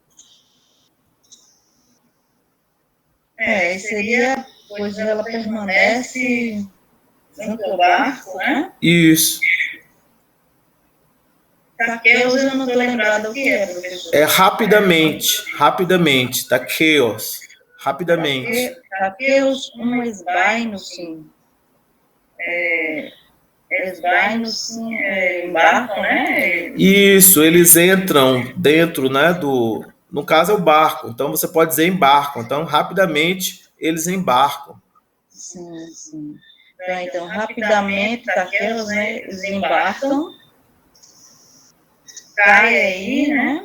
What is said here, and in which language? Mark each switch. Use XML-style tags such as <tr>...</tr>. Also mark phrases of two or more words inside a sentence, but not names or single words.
<pt>Seria, pois ela permanece junto ao barco, né? Isso. Taqueus, eu não estou lembrada o que é, professor. É rapidamente, taqueos, rapidamente.</pt> <el>ταχέως εἰσβαίνουσι,</el> <pt>sim. Esbainos, sim, embarcam, né? Isso, eles entram dentro, né, no caso é o barco, então você pode dizer embarcam, então rapidamente eles embarcam. Sim. Então rapidamente, taqueus, né, eles embarcam. Cai aí, né?</pt>